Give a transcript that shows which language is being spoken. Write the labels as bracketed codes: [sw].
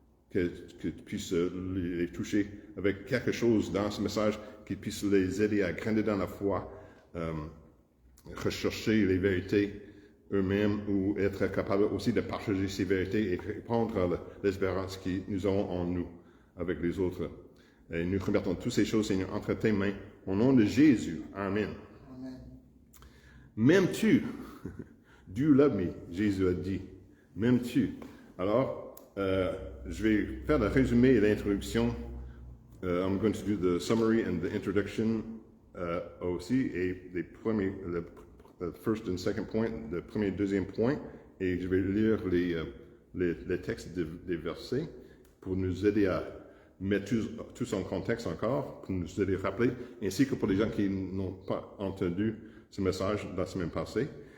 [fr] que tu puisses les toucher avec quelque chose dans ce message qui puisse les aider à grandir dans la foi, rechercher les vérités eux-mêmes ou être capable aussi de partager ces vérités et répondre à l'espérance que nous avons en nous avec les autres. Et nous remettons toutes ces choses, Seigneur, entre tes mains. Au nom de Jésus. Amen. Amen. M'aimes-tu? [en] Do you love me? [fr] Jésus a dit. M'aimes-tu? Alors, je vais faire le résumé et l'introduction. [en] I'm going to do the summary and the introduction [fr] aussi. Et le [en] first and second point, [fr] le premier et deuxième point. Et je vais lire les textes des versets pour nous aider à mettre tout son contexte encore, pour nous aider à rappeler, ainsi que pour les gens qui n'ont pas entendu ce message la semaine passée.